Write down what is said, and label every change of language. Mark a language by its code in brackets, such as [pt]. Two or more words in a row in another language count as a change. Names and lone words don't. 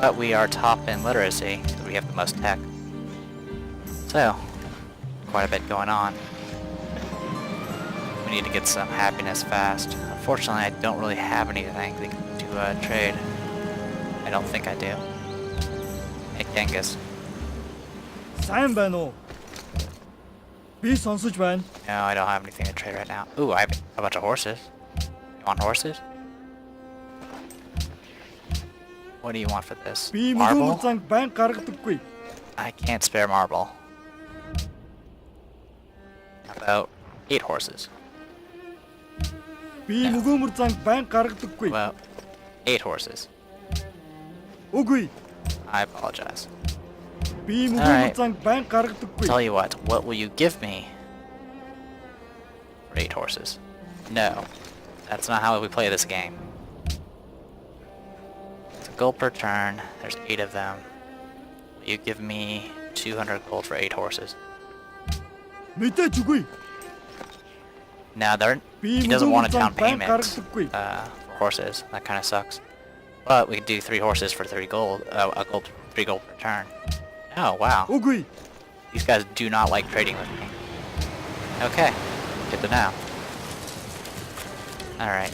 [en] But we are top in literacy, so we have the most tech. So, quite a bit going on. We need to get some happiness fast. Unfortunately, I don't really have anything to trade. I don't think I do. Hey, Genghis. [mn] сайн байна уу? Би сонсож байна. [en] No, I don't have anything to trade right now. Ooh, I have a bunch of horses. You want horses? What do you want for this? [mn] Би [en] Marble? [mn] мөнгө занг байн гаргадаггүй. [en] I can't spare marble. About 8 horses. [mn] Би мөнгө занг байн гаргадаггүй. [en] About 8 horses. [mn] Үгүй. [en] I apologize. [mn] Би [en] Alright. [mn] мөнгө занг байн гаргадаггүй. [en] Tell you what will you give me for 8 horses? No. That's not how we play this game. It's a gold per turn. There's 8 of them. Will you give me 200 gold for 8 horses? [mn] Мэдээж үгүй. [en] No, he doesn't want a down payment for horses. That kind of sucks. But we could do 3 horses for 3 gold. 3 gold per turn. Oh wow. [mn] Үгүй. [en] These guys do not like trading with me. Okay, good to know. Alright.